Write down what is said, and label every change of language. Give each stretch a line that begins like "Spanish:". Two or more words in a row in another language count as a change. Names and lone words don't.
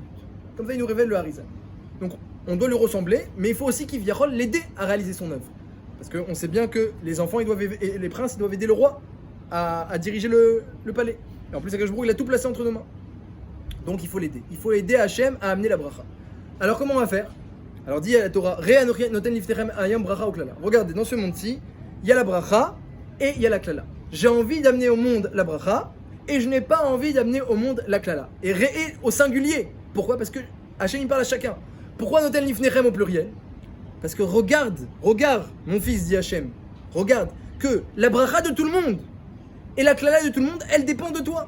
French: Comme ça, il nous révèle le Harizal. Donc on doit lui ressembler, mais il faut aussi qu'il vienne l'aider à réaliser son œuvre. Parce qu'on sait bien que les enfants, et les princes, ils doivent aider le roi à diriger le palais. Et en plus,
Hebrew: הקדוש ברוך הוא,
French: il a tout placé entre nos mains. Donc il faut l'aider. Il faut aider Hachem à amener la bracha. Alors comment on va faire? Alors dit à la Torah,
Hebrew: ראה אנכי נותן לפניכם היום ברכה וקללה.
French: Regardez, dans ce monde-ci, il y a la bracha et il y a la klala. J'ai envie d'amener au monde la bracha et je n'ai pas envie d'amener au monde la klala. Et Re au singulier. Pourquoi? Parce que Hachem il parle à chacun. Pourquoi
Hebrew: נותן לפניכם
French: au pluriel? Parce que regarde, mon fils, dit Hachem, regarde que la bracha de tout le monde et la klala de tout le monde, elle dépend de toi.